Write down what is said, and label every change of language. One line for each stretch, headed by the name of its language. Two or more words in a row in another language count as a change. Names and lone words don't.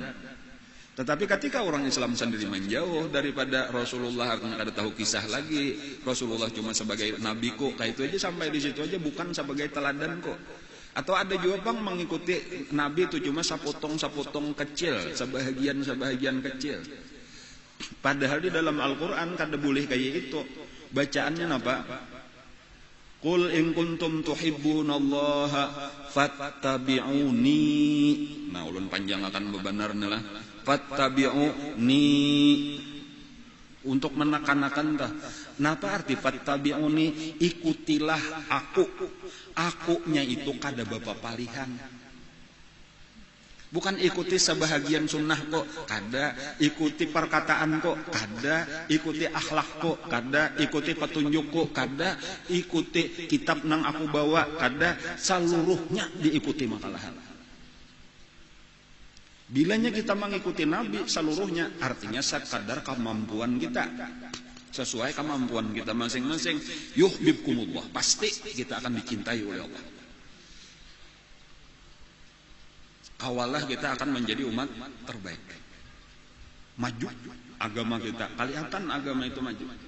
Indonesian: Tetapi ketika orang Islam sendiri menjauh daripada Rasulullah, artinya kada tahu kisah lagi, Rasulullah cuma sebagai nabi kok, kayak itu aja, sampai di situ aja, bukan sebagai teladan kok. Atau ada juga bang mengikuti nabi itu cuma sapotong kecil, sebahagian kecil. Padahal di dalam Al-Quran kada boleh kayak itu. Bacaannya apa?
Arabic: قل إن كنتم تحبون الله فاتبعوني.
Banjar: Nah, ulun panjang akan bebanarnya lah.
Indonesian: fattabi'uni, untuk menekan-nekan dah. Napa arti fattabi'uni? Ikutilah aku.
Banjar: Akunya itu kada bapa palihan. Bukan ikuti sebahagian sunnah kok, kada.
Indonesian: Ikuti perkataan kok, kada. Ikuti akhlak kok, kada. Ikuti petunjuk kok, kada. Ikuti kitab nang aku bawa, kada.
Banjar: Seluruhnya diikuti makalahan.
Indonesian: Bilanya kita mengikuti Nabi seluruhnya, artinya sekadar kemampuan kita. Sesuai kemampuan kita masing-masing. Yuhibbukumullah, pasti kita akan dicintai oleh Allah.
Banjar: Awalah kita akan menjadi umat terbaik.
Indonesian: Maju agama kita, kelihatan agama itu maju.